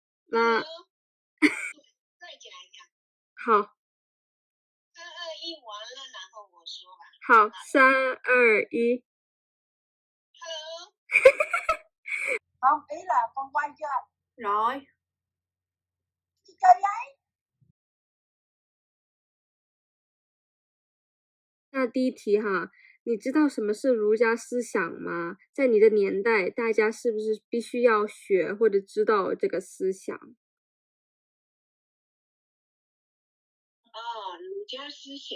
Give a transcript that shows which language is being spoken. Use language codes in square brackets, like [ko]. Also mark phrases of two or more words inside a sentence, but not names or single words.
[zh] 那再讲一下。好。 3、2、1完了，然后我说吧。好，3、2、1。 Hello。 [vi] Không, ý là con quay chưa? Rồi. Đi chơi giấy. [zh] 那第一题哈，你知道什么是儒家思想吗？在你的年代，大家是不是必须要学或者知道这个思想？儒家思想